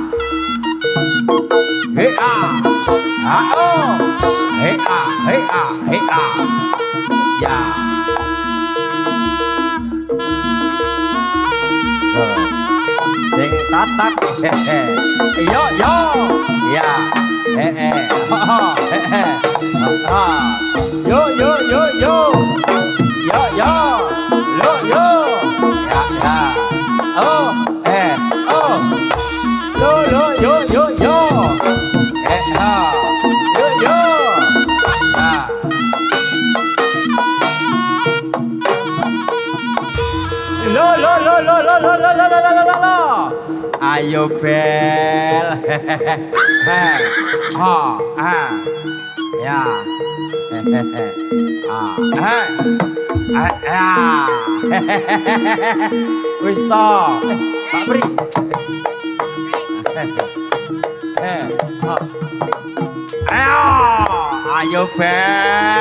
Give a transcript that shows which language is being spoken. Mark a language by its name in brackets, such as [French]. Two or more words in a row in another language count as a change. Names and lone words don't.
[Javanese] Oh. Ya. Sing tatak. Yo. Ya. Yo. Yo. Lo. Ya. Oh. Oh. Yo. Yo. Yo. Yo. Lo. Ayo bel. Ya. Wis to. Pak Pri. Ayo bel.